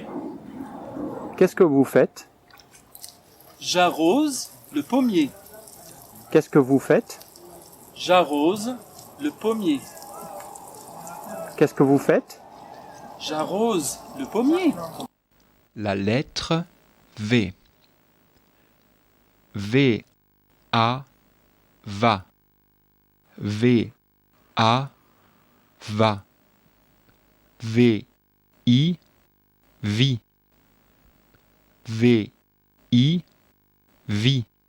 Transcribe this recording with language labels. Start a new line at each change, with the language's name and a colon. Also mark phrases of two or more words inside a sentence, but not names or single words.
French: Qu'est-ce que vous faites? J'arrose le pommier. Qu'est-ce que vous faites? J'arrose le pommier. Qu'est-ce que vous faites? J'arrose le pommier. La lettre V. V, A, va. V, A, va. V, I, vie. V, I, vie.